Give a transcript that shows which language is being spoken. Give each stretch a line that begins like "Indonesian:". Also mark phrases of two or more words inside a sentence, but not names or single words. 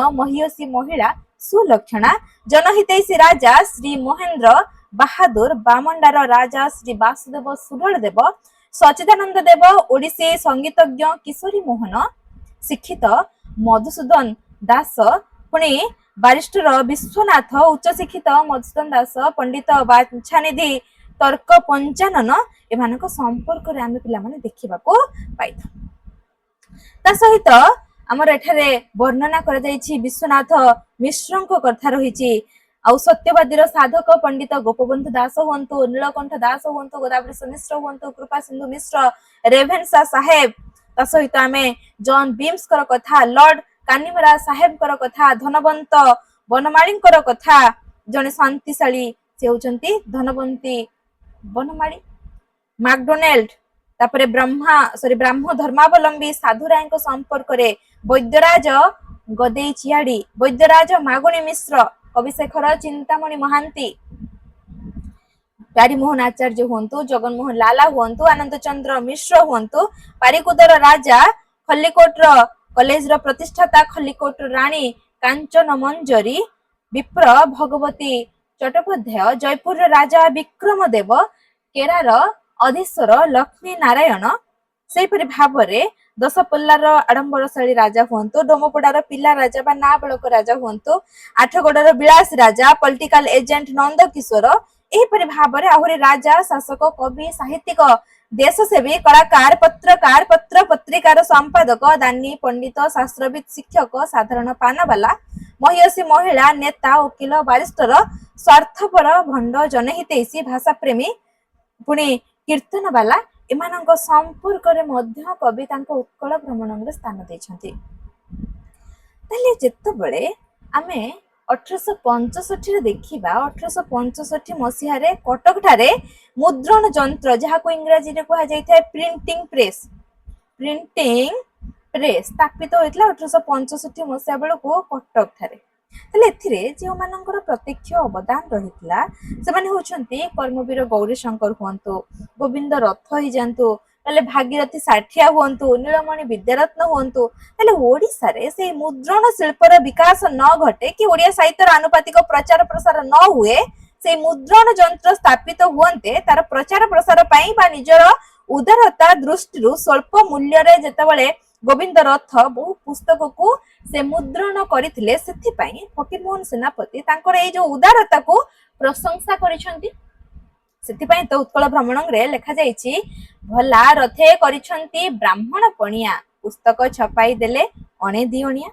Odia: ମହିଷୀ ମହିଳା ସୁଲକ୍ଷଣା ଜନହିତୈଷୀ ରାଜା ଶ୍ରୀ ମହେନ୍ଦ୍ର ବାହାଦୁର ବାମଣ୍ଡାର ରାଜା ଶ୍ରୀ ବାସୁଦେବ ସୁଢଳ ଦେବ ସଚ୍ଚିଦାନନ୍ଦ ଦେବ ଓଡ଼ିଶୀ ସଙ୍ଗୀତଜ୍ଞ କିଶୋରୀ ମୋହନ ଶିକ୍ଷିତ ମଧୁସୂଦନ ଦାସ ପୁଣି ବାରିଷ୍ଟର ବିଶ୍ୱନାଥ ଉଚ୍ଚ ଶିକ୍ଷିତ ମଧୁସୂଦନ ଦାସ ପଣ୍ଡିତ ବାଛାନିଧି ତର୍କ ପଞ୍ଚାନନ ଏମାନଙ୍କ ସମ୍ପର୍କ ରେ ଆମେ ପିଲା ମାନେ ଦେଖିବାକୁ ପାଇଥୁ। ତା ସହିତ ଆମର ଏଠାରେ ବର୍ଣ୍ଣନା କରା ଯାଇଛି ବିଶ୍ୱନାଥ ମିଶ୍ରଙ୍କ କଥା ରହିଛି ଆଉ ସତ୍ୟବାଦୀର ସାଧକ ପଣ୍ଡିତ ଗୋପବନ୍ଧୁ ଦାସ ହୁଅନ୍ତୁ ନୀଳକଣ୍ଠ ଦାସ ହୁଅନ୍ତୁ ଗୋଦାବରୀଶ ମିଶ୍ର ହୁଅନ୍ତୁ କୃପାସିନ୍ଧୁ ମିଶ୍ର ରେଭେନ୍ସା ସାହେବ ତା ସହିତ ଆମେ ଜନ୍ ବିମ୍ସ କର କଥା ଲର୍ଡ କାନିମରା ସାହେବ କର କଥା ଧନବନ୍ତ ବନମାଳୀ କର କଥା ଯେଉଁ ସାନ୍ତିଶାଳୀ ସେ ହୁଅନ୍ତି ଧନବନ୍ତୀ ବନମାଳୀ ମ୍ୟାକଡୋନାଲ୍ଡ ତାପରେ ବ୍ରାହ୍ମ ଧର୍ମାବଲମ୍ବୀ ସାଧୁରାୟ ସମ୍ପର୍କ ରେ ବୈଦ୍ୟରାଜ ଗଦେଇ ଚିଆଡ଼ି ବୈଦ୍ୟରାଜ ମାଗୁଣି ମିଶ୍ର କବିଶେଖର ଚିନ୍ତାମଣି ମହାନ୍ତି ପ୍ୟାରୀମୋହନ ଆଚାର୍ଯ୍ୟ ହୁଅନ୍ତୁ ଜଗନ୍ମୋହନ ଲାଲା ହୁଅନ୍ତୁ ଆନନ୍ଦ ଚନ୍ଦ୍ର ମିଶ୍ର ହୁଅନ୍ତୁ ପାରିକୁଦର ରାଜା ଖଲ୍ଲିକୋଟ କଲେଜ ପ୍ରତିଷ୍ଠାତା ଖଲ୍ଲିକୋଟ ରାଣୀ କାଞ୍ଚନ ମଞ୍ଜରୀ ବିପ୍ର ଭଗବତୀ ଚଟ୍ଟୋପାଧ୍ୟାୟ ଜୟପୁର ରାଜା ବିକ୍ରମ ଦେବ କେରାର ଅଧୀଶ୍ୱର ଲକ୍ଷ୍ମୀ ନାରାୟଣ ସେପରି ଭାବରେ ଦଶପଲ୍ଲାର ଆଡ଼ମ୍ବରଶାଳୀ ରାଜା ହୁଅନ୍ତୁ ଡମ୍ପଡ଼ାର ପିଲା ରାଜା ବା ନାବାଳକ ରାଜା ହୁଅନ୍ତୁ ଆଠଗଡ଼ର ବିଳାସ ରାଜା
English: political agent
Odia: ନନ୍ଦ କିଶୋର ଏହିପରି ଭାବରେ ଆହୁରି ରାଜା ଶାସକ କବି ସାହିତ୍ୟିକ ଦେଶସେବୀ କଳାକାର ପତ୍ରକାର ପତ୍ର ପତ୍ରିକାର ସମ୍ପାଦକ ଦାନୀ ପଣ୍ଡିତ ଶାସ୍ତ୍ରବିତ୍ ଶିକ୍ଷକ ସାଧାରଣ ପାନୱାଲା ମହିଷୀ ମହିଳା ନେତା ଓକିଲ ବାରିଷ୍ଟର ସ୍ୱାର୍ଥପର ଭଣ୍ଡ ଜନହିତୈଷୀ ଭାଷାପ୍ରେମୀ ପୁଣି କୀର୍ତ୍ତନୱାଲା ଏମାନଙ୍କ ସମ୍ପର୍କ ରେ ମଧ୍ୟ କବି ତାଙ୍କ ଉତ୍କଳ ଭ୍ରମଣ ରେ ସ୍ଥାନ ଦେଇଛନ୍ତି। ତାହେଲେ ଯେତେବେଳେ ଆମେ 1865 ରେ ଦେଖିବା 1865 ମସିହା ରେ କଟକ ଠାରେ ମୁଦ୍ରଣ ଯନ୍ତ୍ର ଯାହାକୁ ଇଂରାଜୀ ରେ କୁହା ଯାଇ ଥାଏ
English: printing press
Odia: ସ୍ଥାପିତ ହୋଇଥିଲା 1865 ମସିହା ବେଳକୁ କଟକ ଠାରେ। ତାହେଲେ ଏଥିରେ ଯେଉଁମାନଙ୍କର ପ୍ରତ୍ୟକ୍ଷ ଅବଦାନ ରହିଥିଲା ସେମାନେ ହୁଅନ୍ତି କର୍ମବୀର ଗୌରୀଶଙ୍କର ହୁଅନ୍ତୁ ଗୋବିନ୍ଦ ରଥ ହିଁ ଜାଣନ୍ତୁ ତାହେଲେ ଭାଗୀରଥୀ ସାଠିଆ ହୁଅନ୍ତୁ ନୀଳମଣି ବିଦ୍ୟାରତ୍ନ ହୁଅନ୍ତୁ ତାହେଲେ ଓଡ଼ିଶା ରେ ସେ ମୁଦ୍ରଣ ଶିଳ୍ପର ବିକାଶ ନ ଘଟେ କି ଓଡ଼ିଆ ସାହିତ୍ୟର ଆନୁପାତିକ ପ୍ରଚାର ପ୍ରସାର ନ ହୁଏ ସେ ମୁଦ୍ରଣ ଯନ୍ତ୍ର ସ୍ଥାପିତ ହୁଅନ୍ତେ ତାର ପ୍ରଚାର ପ୍ରସାର ପାଇଁ ବା ନିଜର ଉଦାରତା ଦୃଷ୍ଟି ସ୍ୱଳ୍ପ ମୂଲ୍ୟ ରେ ଯେତେବେଳେ ଗୋବିନ୍ଦ ରଥ ବହୁ ପୁସ୍ତକ କୁ ସେ ମୁଦ୍ରଣ କରିଥିଲେ ସେଥି ପାଇଁ ଫକୀରମୋହନ ସେନାପତି ତାଙ୍କର ଏ ଯେଉଁ ଉଦାରତା କୁ ପ୍ରଶଂସା କରିଛନ୍ତି ସେଥି ପାଇଁ ତ ଉତ୍କଳ ଭ୍ରମଣ ରେ ଲେଖା ଯାଇଛି ଭଲା ରଥେ କରିଛନ୍ତି ବ୍ରାହ୍ମଣ ପଣିଆ ପୁସ୍ତକ ଛପାଇ ଦେଲେ ଅଣେ ଦିଅନିଆ।